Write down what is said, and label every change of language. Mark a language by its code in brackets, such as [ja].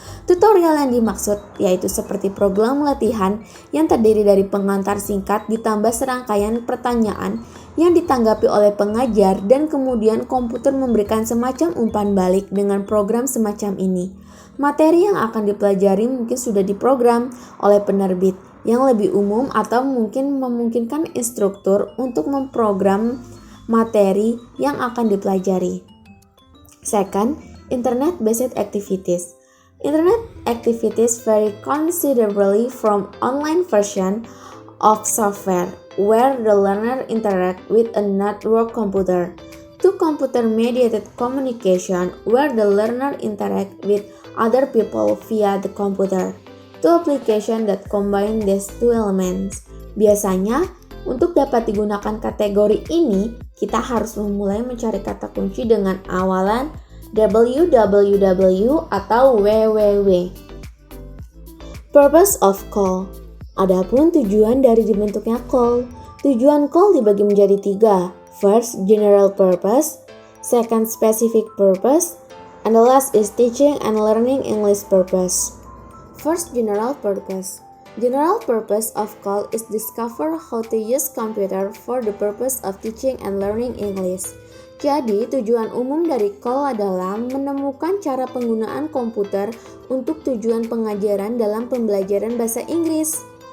[id] Tutorial yang dimaksud yaitu seperti program latihan yang terdiri dari pengantar singkat ditambah serangkaian pertanyaan yang ditanggapi oleh pengajar dan kemudian komputer memberikan semacam umpan balik dengan program semacam ini. Materi yang akan dipelajari mungkin sudah diprogram oleh penerbit yang lebih umum atau mungkin memungkinkan instruktur untuk memprogram materi yang akan dipelajari. [en] Second, internet-based activities. Internet activities vary considerably from online version of software where the learner interact with a network computer to computer-mediated communication where the learner interact with other people via the computer. To application that combine these two elements. [id] Biasanya, untuk dapat digunakan kategori ini, kita harus memulai mencari kata kunci dengan awalan www atau www. [en] Purpose of CAL. [id] Adapun tujuan dari dibentuknya CAL. Tujuan CAL dibagi menjadi tiga. [en] First, general purpose. Second, specific purpose. And the last is teaching and learning English purpose. First, general purpose. General purpose of CAL is discover how to use computer for the purpose of teaching and learning English. [id] Jadi, tujuan umum dari CAL adalah menemukan cara penggunaan komputer untuk tujuan pengajaran dalam pembelajaran bahasa Inggris.